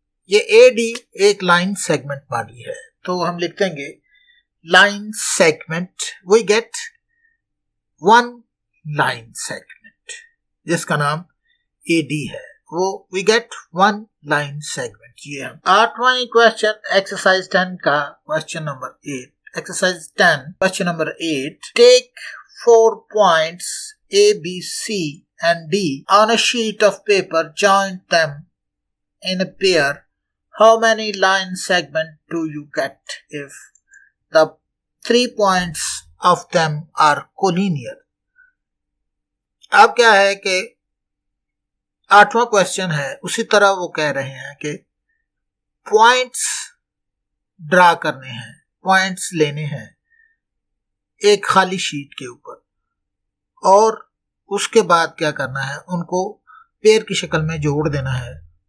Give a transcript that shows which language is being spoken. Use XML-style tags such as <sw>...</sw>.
<hi>ये A D एक line segment बन रही है, तो हम लिख देंगे line segment,</hi> <en>we get one line segment</en> <hi>जिसका नाम ए डी है, वो we get one line segment. ये हम 8वां क्वेश्चन एक्सरसाइज 10 का</hi> <en>Question number 8, exercise 10 question number 8, take 4 points A, B, C and D on a sheet of paper, join them in a pair. How many line segments do you get if the 3 points of them are collinear?</en> <hi>अब क्या है कि 8वां question है, उसी तरह वो कह रहे हैं कि पॉइंट्स ड्रा करने हैं, पॉइंट्स लेने हैं एक खाली शीट के ऊपर और उसके बाद क्या करना है, उनको पेयर की शक्ल में जोड़ देना है।</hi>